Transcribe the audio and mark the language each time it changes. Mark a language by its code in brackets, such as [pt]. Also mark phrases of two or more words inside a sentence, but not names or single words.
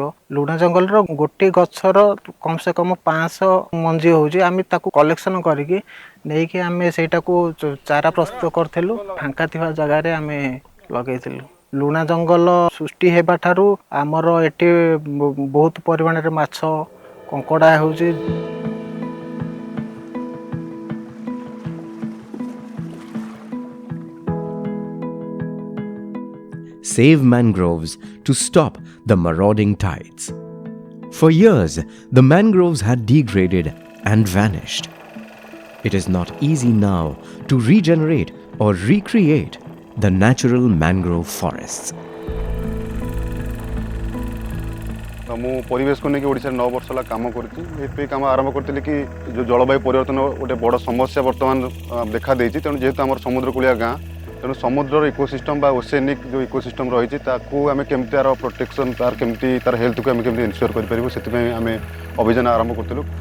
[or] ଲୁଣା ଜଙ୍ଗଲର ଗୋଟେ ଗଛର କମ୍ ସେ କମ୍ 500 ମଞ୍ଜି ହେଉଛି, ଆମେ ତାକୁ କଲେକ୍ସନ କରିକି ନେଇକି ଆମେ ସେଇଟାକୁ ଚାରା ପ୍ରସ୍ତୁତ କରିଥିଲୁ। ଫାଙ୍କା ଥିବା ଜାଗାରେ ଆମେ ଲଗେଇଥିଲୁ। ଲୁଣା ଜଙ୍ଗଲ ସୃଷ୍ଟି ହେବା ଠାରୁ ଆମର ଏଠି ବହୁତ ପରିମାଣରେ ମାଛ କଙ୍କଡ଼ା ହେଉଛି। [en] Save mangroves to stop the marauding tides. For years, the mangroves had degraded and vanished. It is not easy now to regenerate or recreate the natural mangrove forests. [or] ମୁଁ ପରିବେଶକୁ ନେଇକି ଓଡ଼ିଶାରେ 9 ବର୍ଷ ହେଲା କାମ କରୁଛି। ଏଥିପାଇଁ କାମ ଆରମ୍ଭ କରିଥିଲି କି ଯେଉଁ ଜଳବାୟୁ ପରିବର୍ତ୍ତନ ଗୋଟେ ବଡ଼ ସମସ୍ୟା ବର୍ତ୍ତମାନ ଦେଖାଦେଇଛି। ତେଣୁ ଯେହେତୁ ଆମର ସମୁଦ୍ରକୂଳିଆ ଗାଁ, ତେଣୁ ସମୁଦ୍ରର ଇକୋସିଷ୍ଟମ୍ ବା ଓସେନିକ୍ ଯେଉଁ ଇକୋସିଷ୍ଟମ୍ ରହିଛି ତାକୁ ଆମେ କେମିତି ତାର ପ୍ରୋଟେକ୍ସନ୍, ତାର କେମିତି ତାର ହେଲ୍ଥକୁ ଆମେ କେମିତି ଇନସିଓର କରିପାରିବୁ, ସେଥିପାଇଁ ଆମେ ଅଭିଯାନ ଆରମ୍ଭ କରିଥିଲୁ।